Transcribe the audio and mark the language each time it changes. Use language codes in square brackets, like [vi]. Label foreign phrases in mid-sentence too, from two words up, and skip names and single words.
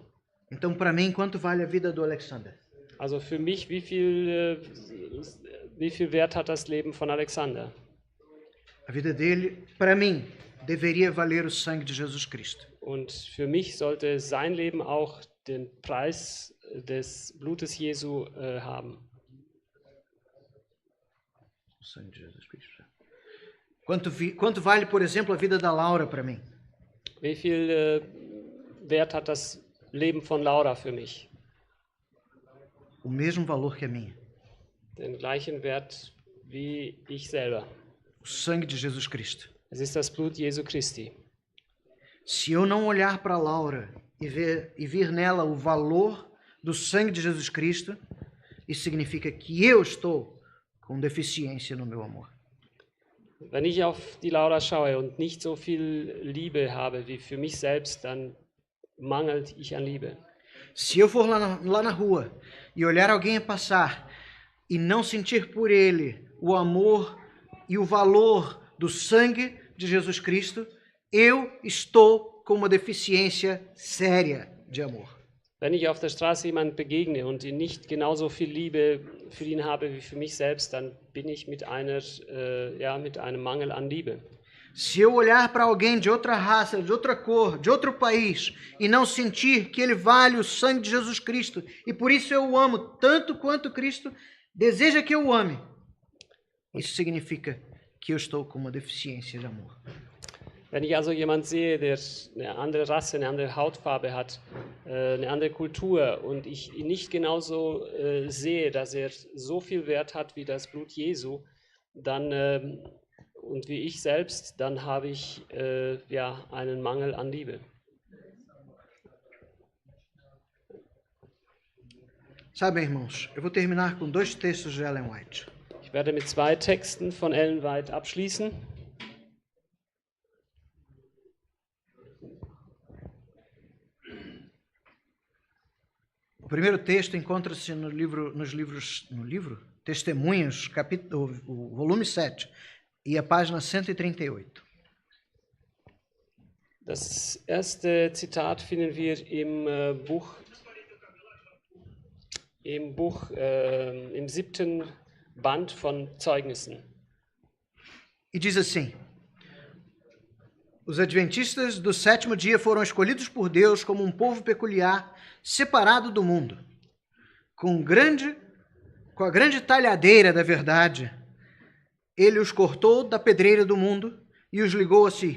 [pt] Então, para mim, quanto vale a vida do Alexander? [de] Also für mich, wie viel Wert hat das Leben von Alexander? [pt] A vida dele, para mim, deveria valer o sangue de Jesus Cristo. [de] Und für mich sollte sein Leben auch den Preis des Blutes Jesu haben. [pt] O sangue de Jesus Cristo. Quanto vale, por exemplo, a vida da Laura para mim? [de] Wie viel Wert hat das Leben von Laura für mich? [pt] o mesmo valor que a minha. [de] Den gleichen Wert wie ich selber. [pt] O sangue de Jesus Cristo. [de] Es ist das Blut Jesu Christi. [pt] Se eu não olhar para Laura e vir nela o valor do sangue de Jesus Cristo, isso significa que eu estou com deficiência no meu amor. [de] Wenn ich auf die Laura schaue und nicht so viel Liebe habe wie für mich selbst, dann mangelt ich an Liebe. [pt] Se eu for lá na rua e olhar alguém passar e não sentir por ele o amor e o valor do sangue de Jesus Cristo, eu estou com uma deficiência séria de amor. [de] Wenn ich auf der Straße jemandem begegne und nicht genauso viel Liebe für ihn habe wie für mich selbst, dann bin ich mit einem Mangel an Liebe. [pt] Se eu olhar para alguém de outra raça, de outra cor, de outro país e não sentir que ele vale o sangue de Jesus Cristo e por isso eu o amo tanto quanto Cristo deseja que eu o ame, isso significa que eu estou com uma deficiência de amor. [de] Wenn ich also jemanden sehe, der eine andere Rasse, eine andere Hautfarbe hat, eine andere Kultur und ich ihn nicht genauso sehe, dass er so viel Wert hat wie das Blut Jesu, dann und wie ich selbst, dann habe ich einen Mangel an Liebe. [pt] Sabe, irmãos, eu vou terminar com 2 textos de Ellen White. [de] Ich werde mit 2 Texten von Ellen White abschließen. [pt] O primeiro texto encontra-se no livro Testemunhos, o volume 7, e a página 138. [de] Das erste Zitat finden wir im 7. Band von Zeugnissen. [pt] E diz assim: os adventistas do 7º dia foram escolhidos por Deus como um povo peculiar, separado do mundo. Com a grande talhadeira da verdade, ele os cortou da pedreira do mundo e os ligou a si.